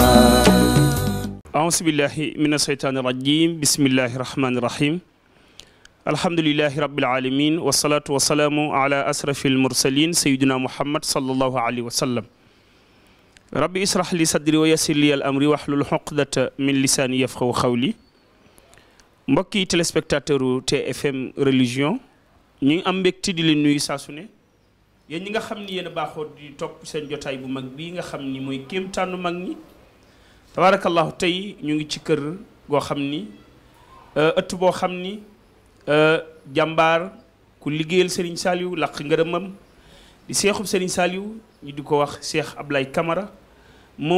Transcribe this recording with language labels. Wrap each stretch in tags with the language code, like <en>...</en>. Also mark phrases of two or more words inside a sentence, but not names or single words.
<ar>أعوذ بالله من الشيطان الرجيم بسم الله الرحمن الرحيم الحمد لله رب العالمين والصلاة والسلام على أشرف المرسلين سيدنا محمد صلى الله عليه وسلم ربي اشرح لي صدري ويسر لي الأمر واحلل عقدة من لساني يفقهوا قولي</ar> <wo>mbokki téléspectateur TFM religion ñi ngi am mbégte di leen nuyu saa su ne yéen ñi nga xam ni yéen a baaxoo di topp seen jotaay bu mag bii nga xam ni mooy kéemtaanu mag ñi tabarakallahu tey ñu ngi ci kër goo xam ni ëtt boo xam ni jàmbaar ku liggéeyal Serigne Saliou laq ngërëmam di seexub Serigne Saliou ñu di ko wax Cheikh Ablaye Camara moom</wo>